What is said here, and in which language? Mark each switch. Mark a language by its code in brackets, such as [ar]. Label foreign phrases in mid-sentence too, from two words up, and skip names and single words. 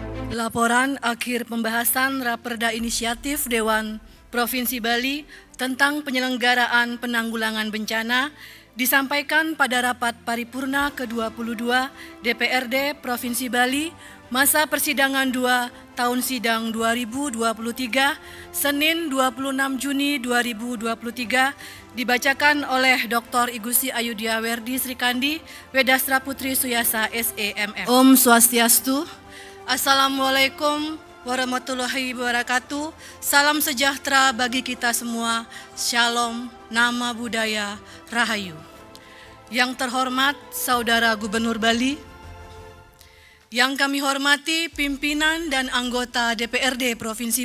[id] Laporan akhir pembahasan Raperda Inisiatif Dewan Provinsi Bali tentang penyelenggaraan penanggulangan bencana disampaikan pada rapat paripurna ke-22 DPRD Provinsi Bali masa persidangan 2 tahun sidang 2023 Senin 26 Juni 2023 dibacakan oleh Dr. Igusti Ayudhya Werdi Srikandi, Wedastra Putri Suyasa SEMM. [sa] ॐ स्वस्त्यस्तु. [ar] السلام عليكم ورحمة الله وبركاته. [id] Salam sejahtera bagi kita semua. Shalom, nama budaya, rahayu. Yang terhormat Saudara Gubernur Bali, yang kami hormati pimpinan dan anggota DPRD Provinsi